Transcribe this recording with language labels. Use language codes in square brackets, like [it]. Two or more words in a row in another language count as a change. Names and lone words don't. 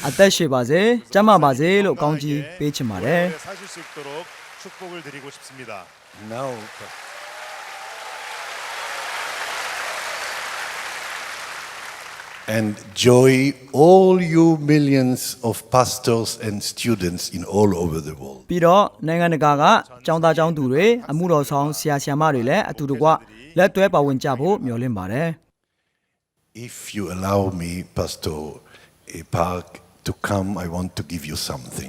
[my] အသက်ရှိပါစေကျန်းမာပါစေလို့ကောင်းကြီးပေးချင်ပါတယ် [ko] 사실 수 있도록 축복을 드리고 싶습니다. [en] Now, and joy all you millions of pastors and students in all over the world. [my] ပြီးတော့နိုင်ငံတကာကကျောင်းသားကျောင်းသူတွေအမှုတော်ဆောင်ဆရာဆရာမတွေလည်းအတူတကွလက်တွဲပါဝင်ကြဖို့မျှော်လင့်ပါတယ် [en] If you allow me, Pastor Park, to come, I want to give you something.